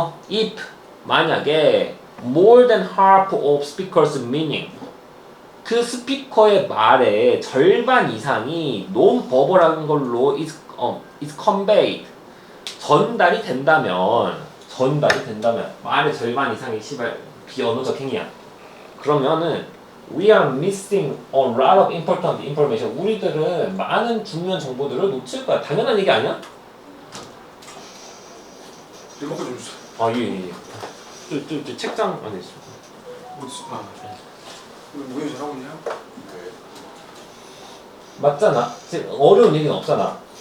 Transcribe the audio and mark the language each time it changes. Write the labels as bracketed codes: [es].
[ko] If 만약에 [en] more than half of speaker's meaning [ko] 그 스피커의 말의 절반 이상이 논버벌한 걸로 [en] is conveyed [ko] 전달이 된다면 말의 절반 이상이 시발 비언어적 행위야. 그러면은 [en] we are missing a lot of important information. [ko] 우리들은 많은 중요한 정보들을 놓칠 거야. 당연한 얘기 아니야? 리모컨 좀 주세요. 예. 저 책장 안에 있어. 뭐해 잘하고 있냐? 네. 맞잖아. 어려운 얘기는 없잖아.